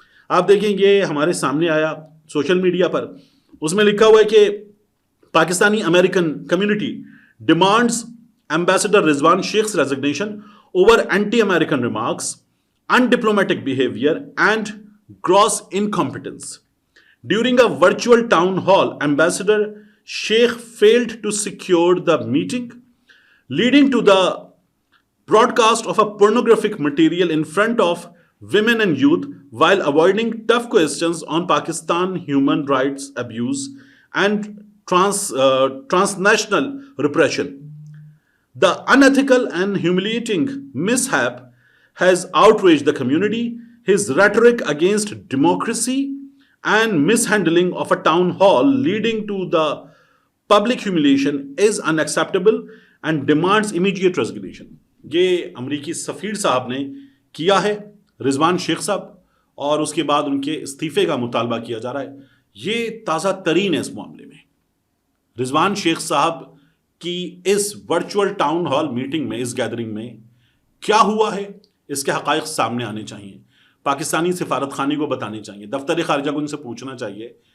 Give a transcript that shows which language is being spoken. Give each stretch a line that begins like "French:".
Urdu: آپ دیکھیں یہ ہمارے سامنے آیا سوشل میڈیا پر، اس میں لکھا ہوا ہے کہ
English: Pakistani American community demands ambassador Rizwan Sheikh's resignation over anti-American remarks, undiplomatic behavior and gross incompetence. During a virtual town hall, Ambassador Sheikh failed to secure the meeting, leading to the broadcast of a pornographic material in front of women and youth while avoiding tough questions on Pakistan human rights abuse and transnational repression. The unethical and humiliating mishap has outraged the community. His rhetoric against democracy and mishandling of a town hall leading to the public humiliation is unacceptable and demands immediate resignation.
Urdu: یہ امریکی سفیر صاحب نے کیا ہے، رضوان شیخ صاحب، اور اس کے بعد ان کے استعفے کا مطالبہ کیا جا رہا ہے. یہ تازہ ترین ہے اس معاملے میں. رضوان شیخ صاحب کی اس ورچوئل ٹاؤن ہال میٹنگ میں، اس گیدرنگ میں کیا ہوا ہے، اس کے حقائق سامنے آنے چاہیے، پاکستانی سفارت خانے کو بتانے چاہیے، دفتر خارجہ کو ان سے پوچھنا چاہیے.